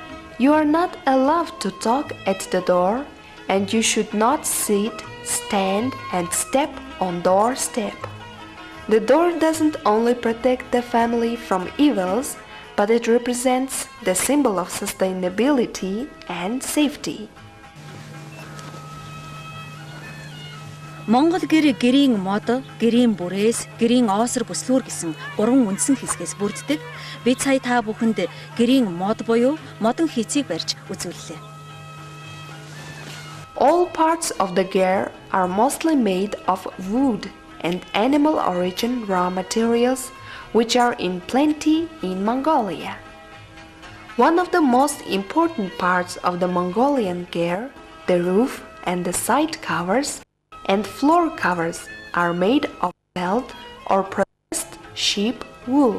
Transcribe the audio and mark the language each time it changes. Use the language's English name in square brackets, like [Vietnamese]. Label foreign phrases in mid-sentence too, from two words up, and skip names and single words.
[English] You are not allowed to talk at the door, and you should not sit, stand, and step on doorstep. The door doesn't only protect the family from evils, but it represents the symbol of sustainability and safety. [Mongolian] Монгол гэр гэрийн мод, гэрийн бүрээс, гэрийн оосор бүслүүр гэсэн 3 үндсэн хэсгээс бүрддэг. Бид сая та бүхэнд гэрийн мод буюу модон хийцийг барьж үзүүллээ. [English] All parts of the ger are mostly made of wood and animal origin raw materials, which are in plenty in Mongolia. One of the most important parts of the Mongolian ger, the roof and the side covers and floor covers, are made of felt or processed sheep wool.